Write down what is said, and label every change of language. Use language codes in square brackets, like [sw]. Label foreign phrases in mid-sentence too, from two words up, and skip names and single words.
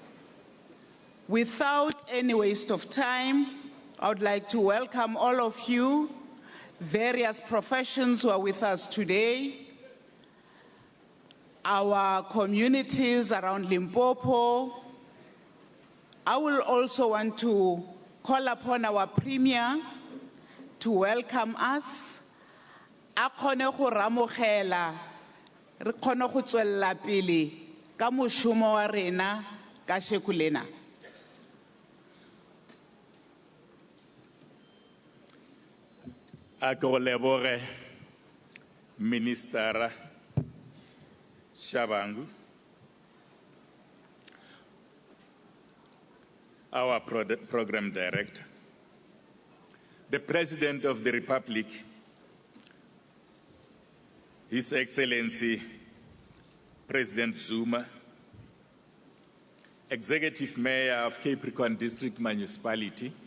[en] Without any waste of time, I would like to welcome all of you, various professions who are with us today, our communities around Limpopo. I will also want to call upon our Premier to welcome us. [nso] A kgone go ramogela re kgone go tswella pele ka mošomo wa rena ka sheko lena. A ke go leboge Minister Shabangu, [en] our program director, the President of the Republic, His Excellency President Zuma, Executive Mayor of Capricorn District Municipality,